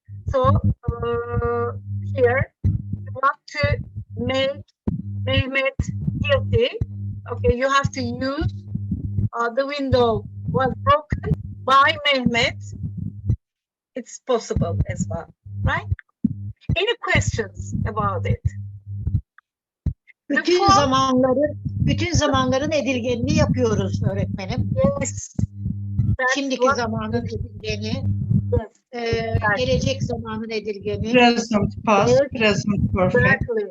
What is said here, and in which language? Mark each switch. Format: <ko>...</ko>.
<en>So here you want to make Mehmet guilty. Okay, you have to use the window was broken by Mehmet. It's possible as well, right? Any questions about it?</en> <tr>Bütün zamanların edilgenini yapıyoruz öğretmenim.</tr> <en>Yes.</en> <tr>Şimdiki zamanın edilgeni.</tr> <en>Yes,</en> <tr>Gelecek zamanın edilgeni.</tr> <en>Present past, present perfect.</en>